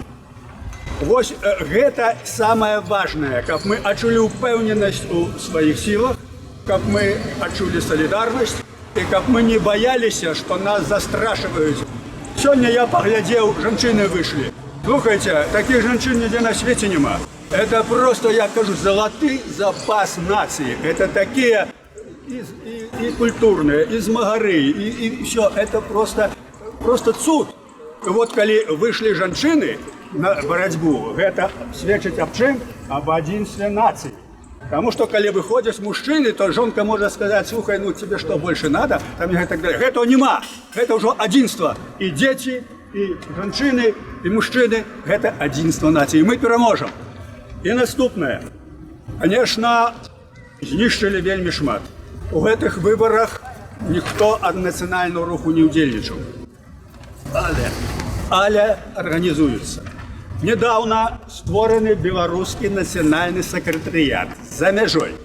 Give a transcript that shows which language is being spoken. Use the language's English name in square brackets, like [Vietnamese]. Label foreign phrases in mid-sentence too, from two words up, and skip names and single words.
[Belarusian] Вось гэта самае важнае, каб мы адчулі ўпэўненасць у сваіх сілах, каб мы адчулі салідарнасць, і каб мы не баяліся, што нас застрашваюць. Сёння я паглядзеў, жанчыны выйшлі. Слухайце, такіх жанчын нідзе на свеце няма. [Russian] Это просто, я кажу, золоты запас нации. Это такие и культурные, и змагары, и все. Это просто цуд. Вот коли вышли женщины на борьбу, это свидчит об чем? Об единстве нации. Потому что, коли выходишь мужчины, то жонка может сказать, слухай, ну тебе что больше надо? Там и так далее. Это нема. Это уже единство. И дети, и женщины, и мужчины. Это единство нации. И мы переможем. [Belarusian] І наступнае. Конечно, знішчылі вельмі шмат. У гэтых выбарах ніхто ад нацыянальнага руху не ўдзельнічаў. Але арганізуюцца. Недавно створаны беларускі нацыянальны сакратарыят за мяжой.